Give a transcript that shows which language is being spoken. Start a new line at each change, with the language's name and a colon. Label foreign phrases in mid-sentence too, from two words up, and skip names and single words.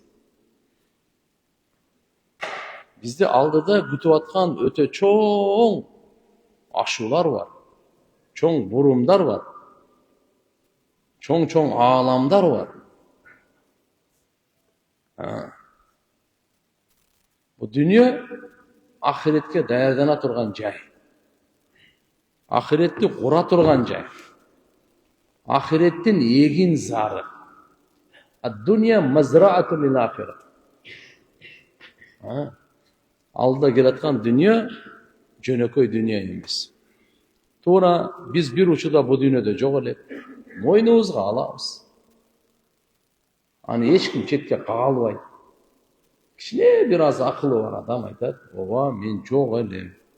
Kyrgyz: Бизди алдыда күтүп аткан өтө чоң ашуулар бар, чоң бурумдар бар, чоң ааламдар бар. Бул дүйнө ахиретке даярдана турган жай. Ахиретти кура турган жай. Ахиреттин эгин зары.
Arabic: الدنيا مزرعة للآخرة.
Kyrgyz: Алда келаткан дүйнө жөнөкөй дүйнө эмес. Туура биз бир учурда бул дүйнөдө жок элек, мойнубузга алабыз. Аны эч ким четке кагалбайт. Кичине бир аз акылы бар адам айтат: "Ооба, мен жок элем.